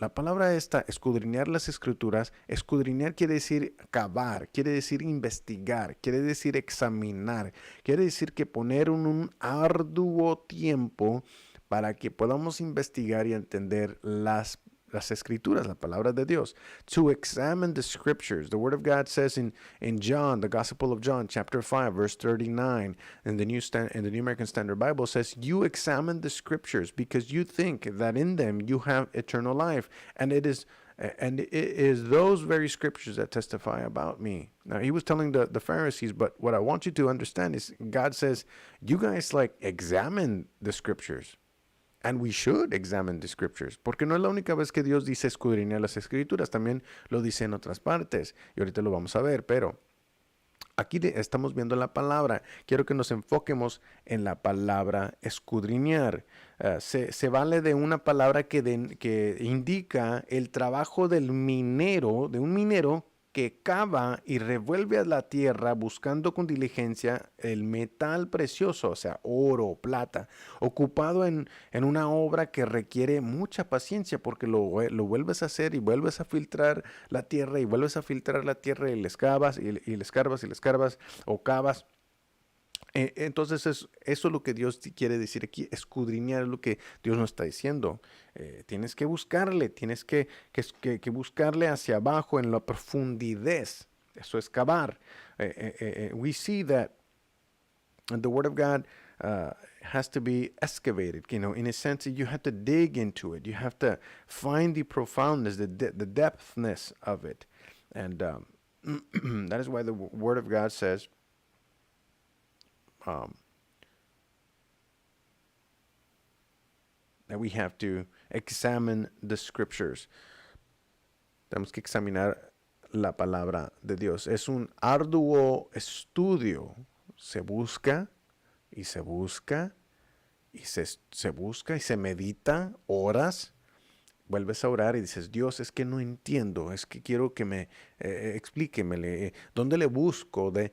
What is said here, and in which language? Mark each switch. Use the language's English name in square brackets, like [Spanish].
[Spanish] La palabra esta, escudriñar las escrituras, escudriñar quiere decir cavar, quiere decir investigar, quiere decir examinar, quiere decir que poner un arduo tiempo para que podamos investigar y entender las escrituras, la palabra de Dios. [English] To examine the scriptures. The word of God says in John, the Gospel of John, chapter 5, verse 39, in the New American Standard Bible says, you examine the scriptures because you think that in them you have eternal life. And it is those very scriptures that testify about me. Now, he was telling the Pharisees, but what I want you to understand is God says, you guys examine the scriptures. And we should examine the scriptures, [Spanish] porque no es la única vez que Dios dice escudriñar las escrituras, también lo dice en otras partes, y ahorita lo vamos a ver, pero aquí estamos viendo la palabra. Quiero que nos enfoquemos en la palabra escudriñar. Se vale de una palabra que indica el trabajo de un minero que cava y revuelve a la tierra buscando con diligencia el metal precioso, o sea, oro, plata, ocupado en una obra que requiere mucha paciencia porque lo vuelves a hacer y vuelves a filtrar la tierra y vuelves a filtrar la tierra y le excavas y le escarbas y le escarbas o cavas. Entonces eso es lo que Dios quiere decir aquí, escudriñar es lo que Dios nos está diciendo. Tienes que buscarle, tienes que buscarle hacia abajo en la profundidad. Eso es cavar. [English] We see that the Word of God has to be excavated. In a sense, you have to dig into it. You have to find the profoundness, the depthness of it. And that is why the Word of God says, that we have to examine the scriptures. [Spanish] Tenemos que examinar la palabra de Dios. Es un arduo estudio. Se busca y se busca y se busca y se medita horas. Vuelves a orar y dices, Dios, es que no entiendo, es que quiero que me explíquemele, ¿dónde le busco?